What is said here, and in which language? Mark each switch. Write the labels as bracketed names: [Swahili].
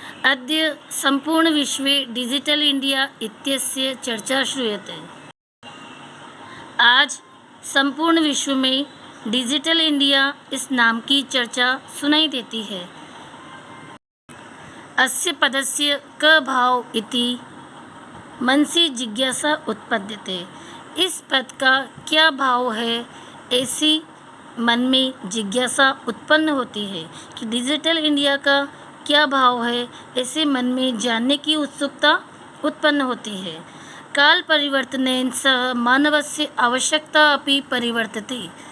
[Sanskrit] अद्य संपूर्ण विश्वे डिजिटल इंडिया इत्यस्य चर्चा श्रूयते। [Hindi] आज संपूर्ण विश्व में डिजिटल इंडिया इस नाम की चर्चा सुनाई देती है। [Sanskrit] अस्य पदस्य क भाव इति मनसि जिज्ञासा उत्पद्यते। [Hindi] इस पद का क्या भाव है, ऐसी मन में जिज्ञासा उत्पन्न होती है कि डिजिटल इंडिया का क्या भाव है। ऐसे मन में जानने की उत्सुकता उत्पन्न होती है। [Sanskrit] काल परिवर्तनेन सह मानवस्य आवश्यकता अपि परिवर्तते।